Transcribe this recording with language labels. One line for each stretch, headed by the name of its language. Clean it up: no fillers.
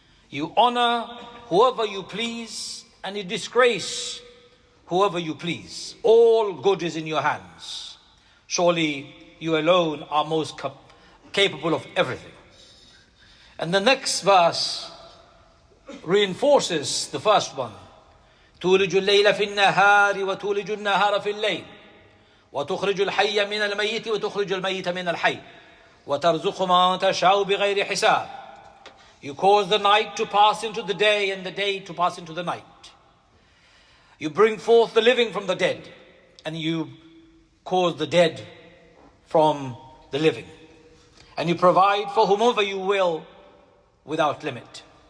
English: You honor whoever you please and you disgrace whoever you please. All good is in your hands. Surely you alone are most capable of everything. And the next verse reinforces the first one.
Arabic: تولج الليل في النهار وتولج النهار في الليل وتخرج الحي من الميت وتخرج الميت من الحي وترزق من تشاء بغير حساب.
English: You cause the night to pass into the day and the day to pass into the night. You bring forth the living from the dead and you cause the dead from the living. And you provide for whomever you will without limit.